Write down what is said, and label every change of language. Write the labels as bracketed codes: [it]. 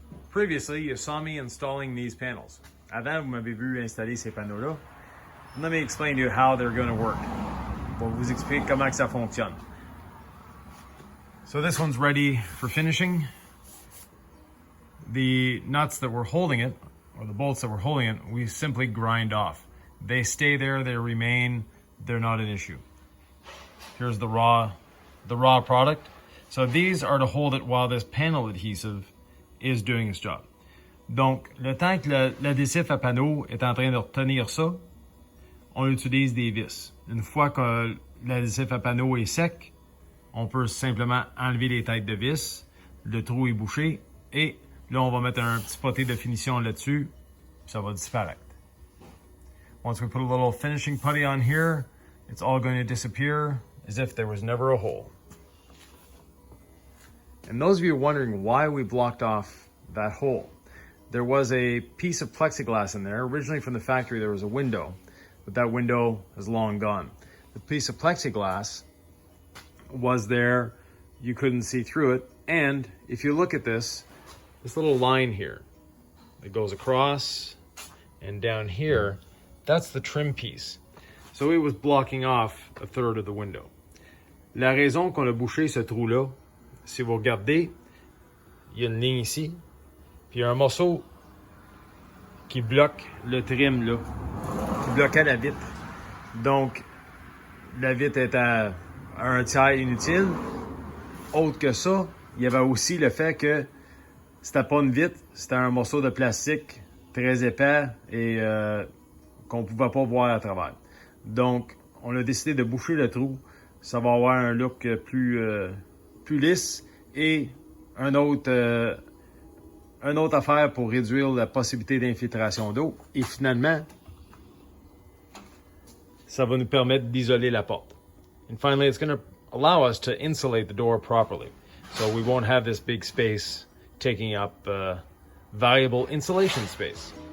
[en] previously, you saw me installing these panels. [fr] Avant, vous m'avez vu installer ces panneaux-là. [en] Let me explain to you how they're going to work. [fr] Je vais vous expliquer comment que ça fonctionne. [en] So this one's ready for finishing. The nuts that were holding it, or the bolts that were holding it, we simply grind off. They stay there, they remain, they're not an issue. Here's the raw product. So these are to hold it while this panel adhesive is doing its job. [fr] Donc, le temps que l'adhésif à panneau est en train de retenir ça, on utilise des vis. Une fois que l'adhésif à panneau est sec, on peut simplement enlever les têtes de vis, le trou est bouché, et là, on va mettre un petit poté de finition là-dessus, ça va disparaître. [en] Once we put a little finishing putty on here, it's all going to disappear as if there was never a hole. And those of you wondering why we blocked off that hole, there was a piece of plexiglass in there. Originally from the factory, there was a window, but that window is long gone. The piece of plexiglass was there, you couldn't see through it, and if you look at this little line here that goes across and down here, that's the trim piece. So it was blocking off a third of the window. [fr] La raison qu'on a bouché ce trou-là, si vous regardez, il y a une ligne ici, puis il y a un morceau qui bloque le trim là, qui bloquait la vitre. Donc, la vitre est à un tiers inutile. Autre que ça, il y avait aussi le fait que c'était pas une vitre, c'était un morceau de plastique très épais et qu'on pouvait pas voir à travers. Donc, on a décidé de boucher le trou. Ça va avoir un look plus lisse et un autre affaire pour réduire la possibilité d'infiltration d'eau. Et finalement, ça va nous permettre d'isoler la porte. [en] And finally, it's going to allow us to insulate the door properly. So we won't have this big space taking up valuable insulation space.